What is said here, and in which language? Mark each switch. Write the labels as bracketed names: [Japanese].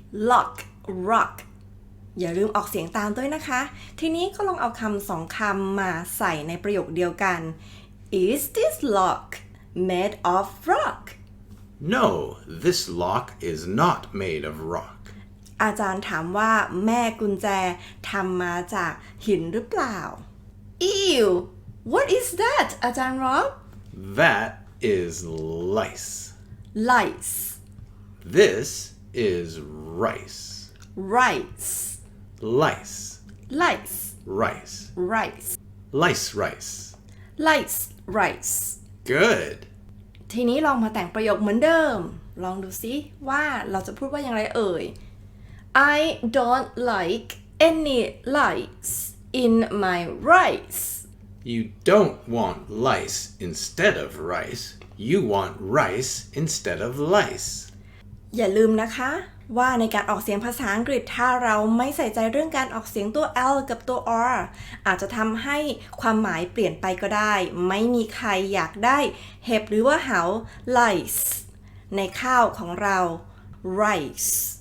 [English] lock rock [Thai] อย่าลืมออกเสียงตามด้วยนะคะ ทีนี้ก็ลองเอาคำ2คำมาใส่ในประโยคเดียวกัน [English] Is this lock made of rock? No, this lock is not made of rock. [Thai] อาจารย์ถามว่าแม่กุญแจทำมาจากหินหรือเปล่า [English] Ew what is that [Thai] อาจารย์รอบ [English] That is lice. lice This is rice. rice Lice, lice rice. rice Lice rice. lice rice Good. [Thai] ทีนี้ลองมาแต่งประโยคเหมือนเดิมลองดูซิว่าเราจะพูดว่าอย่างไรเอ่ย [English] I don't like any lice in my rice You don't want lice instead of rice. You want rice instead of lice. [Thai] อย่าลืมนะคะว่าในการออกเสียงภาษาอังกฤษถ้าเราไม่ใส่ใจเรื่องการออกเสียงตัว L กับตัว R อาจจะทำให้ความหมายเปลี่ยนไปก็ได้ไม่มีใครอยากได้เห็บหรือว่าเหา lice ในข้าวของเรา rice